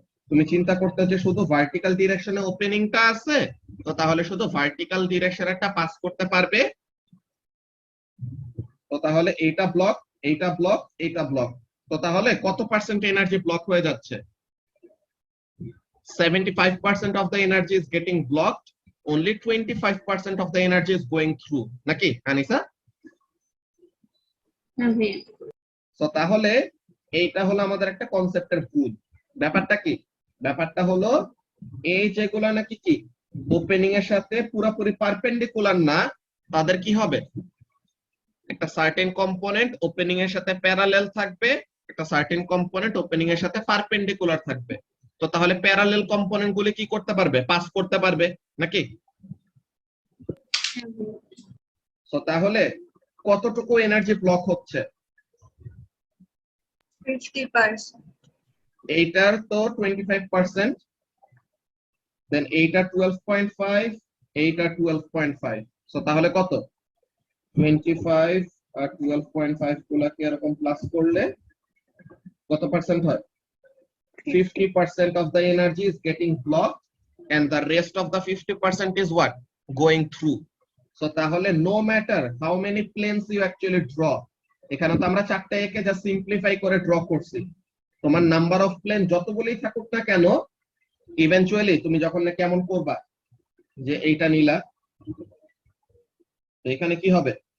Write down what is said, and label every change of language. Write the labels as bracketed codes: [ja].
[bn] তুমি চিন্তা করতে যে শুধু ভার্টিক্যাল ডিরেকশনে ওপেনিংটা আছে, তো তাহলে শুধু ভার্টিক্যাল ডিরেকশনটা পাস করতে পারবে। তো তাহলে এইটা ব্লক, এইটা ব্লক, এইটা ব্লক। তো তাহলে কত পার্সেন্ট এনার্জি ব্লক হয়ে যাচ্ছে? [en] 75% of the energy is getting blocked, only 25% of the energy is going through, নাকি আনিসা? [bn] হ্যাঁ ভাইয়া। তো তাহলে এইটা হলো আমাদের একটা কনসেপ্টের ভুল। ব্যাপারটা কি? ব্যাপারটা হলো এই যেগুলা নাকি কি ওপেনিং এর সাথে পুরোপুরি পারপেন্ডিকুলার না, তাদের কি হবে? একটা সার্টেন কম্পোনেন্ট ওপেনিং এর সাথে প্যারালেল থাকবে, একটা সার্টেন কম্পোনেন্ট ওপেনিং এর সাথে পারপেন্ডিকুলার থাকবে। তো তাহলে প্যারালেল কম্পোনেন্ট গুলি কি করতে পারবে? পাস করতে পারবে নাকি? হ্যাঁ ভাইয়া। তো তাহলে কতটুকু এনার্জি ব্লক হচ্ছে? 50%। এইটার তো 25%, দেন এইটা 12.5, এইটা 12.5। সো তাহলে কত? 25 আর 12.5 গুলাকে এরকম প্লাস করলে কত পার্সেন্ট হয়? [en] 50% of the energy is getting blocked and the rest of the 50% is what? Going through. [bn] So তাহলে [en] no matter how many planes you actually draw, [bn] এখানে তো আমরা 4টা একে যা সিম্পলিফাই করে ড্র করছি, তোমার নাম্বার অফ প্লেন যতগুলোই থাকুক না কেন, ইভেন্চুয়ালি তুমি যখন না কেমন করবা যে এইটা নিলা, তো এখানে কি হবে?